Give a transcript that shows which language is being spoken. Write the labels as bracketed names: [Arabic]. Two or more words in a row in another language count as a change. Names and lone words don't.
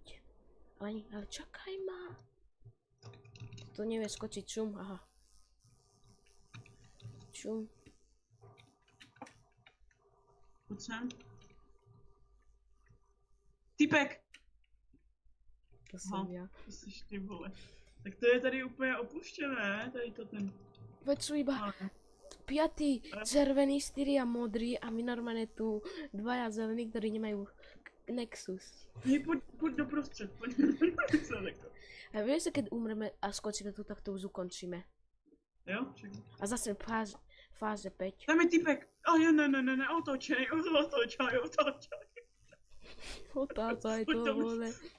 [Slovak] Ale čakaj ma. To nevie skočiť, čum, aha. Čum. Poď sem. Typek! To som ja. [Czech] To jsi ty vole. Tak to je tady úplně opuštěné, tady to ten... [Slovak] Veď sú iba 5 červený, 4 modrý a my normálne tu 2 zelení, ktorí nemajú Nexus. [Czech] Pojď doprostřed, pojď. [Slovak] A vieš, že keď umreme a skočíme tu, tak to už ukončíme. [Czech] Jo, čekaj. A zase fáze 5. Tam je typek. Ne, otočej. [Slovak] Otácaj to, vole.